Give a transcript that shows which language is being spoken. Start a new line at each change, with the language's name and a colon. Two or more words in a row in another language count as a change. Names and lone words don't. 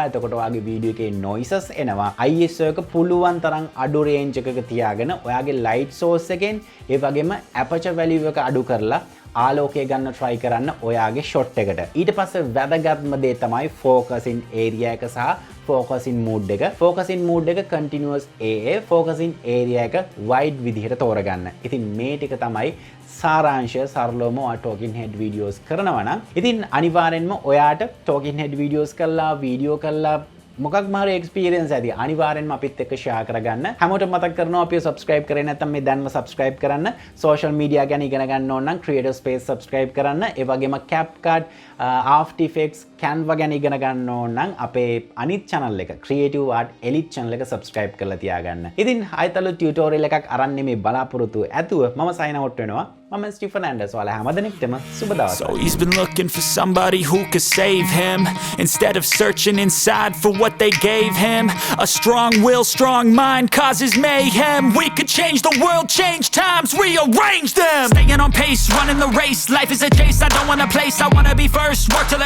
Sinhala: එතකොට ඔයාගේ වීඩියෝ එකේ noises එනවා. ISO එක පුළුවන් තරම් අඩු range එකක තියාගෙන ඔයාගේ
English: light source
Sinhala: එකෙන් ඒ වගේම
English: aperture value
Sinhala: එක අඩු කරලා ආලෝකය ගන්න try කරන්න ඔයාගේ shot එකට. ඊට පස්සේ වැදගත්ම දේ තමයි
English: focusing area
Sinhala: එක සහ
English: focusing mode
Sinhala: එක.
English: focusing mode
Sinhala: එක
English: continuous AF, focusing area
Sinhala: එක wide විදිහට තෝරගන්න. ඉතින් මේ ටික තමයි සාරාංශය සරලවම ඔයා
English: talking head videos
Sinhala: කරනවා නම් ඉතින් අනිවාර්යෙන්ම ඔයාට
English: talking head videos
Sinhala: කරලා වීඩියෝ කරලා මොකක් මාර එක්ස්පීරියන්ස් ඇති අනිවාර්යෙන්ම අපිත් එක්ක ෂෙයා කරගන්න. හැමෝටම මතක් කරනවා අපිව subscribe කරේ නැත්නම් මේ දැන්ම subscribe කරන්න.
English: social media
Sinhala: ගැන ඉගෙන ගන්න ඕන නම් creator space subscribe කරන්න. ඒ වගේම CapCut, After Effects, Canva ගැන ඉගෙන ගන්න ඕන නම් අපේ අනිත් channel එක Creative Art Elite channel එක subscribe කරලා තියාගන්න. ඉතින් ආයතල tutorial එකක් අරන් මේ බලාපොරොත්තු ඇතුව මම
English: sign out
Sinhala: වෙනවා. මම ස්ටිෆන් ඇන්ඩර්ස් ඔයාලා හැමදෙනෙක්ටම සුබ දවසක්.
English: So he's been looking for somebody who could save him instead of searching inside for what they gave him. A strong will, strong mind causes mayhem. We could change the world, change times, rearrange them. Staying on pace, running the race. Life is a chase, I don't want a place, I wanna be first.